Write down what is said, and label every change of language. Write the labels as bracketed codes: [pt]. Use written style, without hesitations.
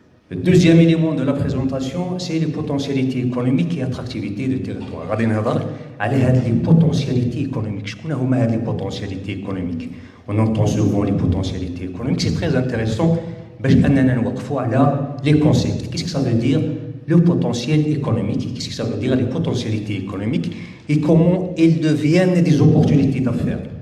[fr] Le deuxième élément de la présentation, c'est les potentialités économiques et attractivité du territoire. [ar] غادي نهضر على هذه [fr] les potentialités économiques. [ar] شكون هما هذه [fr] les potentialités économiques? On entend souvent les potentialités économiques. C'est très intéressant [ar] باش اننا نوقفوا على [fr] les concepts. Qu'est-ce que ça veut dire le potentiel économique? Qu'est-ce que ça veut dire les potentialités économiques et comment elles deviennent des opportunités d'affaires?